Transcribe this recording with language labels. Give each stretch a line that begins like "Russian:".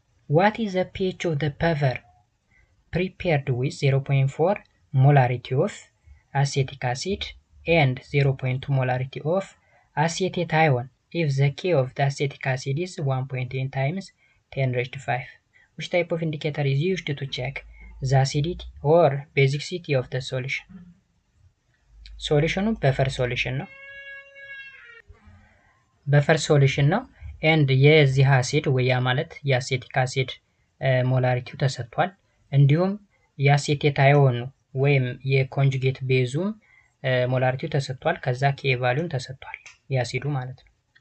English: What is the pH of the paper prepared with 0.4 molarity of acetic acid and 0.2 molarity of acetate ion if the K of the acetic acid is 1.8 times 10 raised to 5? Which type of indicator is used to check the acidity or basicity of the solution? Solution buffer solution
Amharic: ነው። በፈር ሶሉሽን ነው ኤንድ የዚህ አሲድ ወያ ማለት የአሴቲክ አሲድ ሞላሪቲው ተሰጥቷል። እንዲሁም የአሴቴት አዮኑ ወይም የኮንጁጌት ቤዙም ሞላሪቲው ተሰጥቷል። ከዛ ኬ ቫልዩን ተሰጥቷል የአሲዱ ማለት ነው።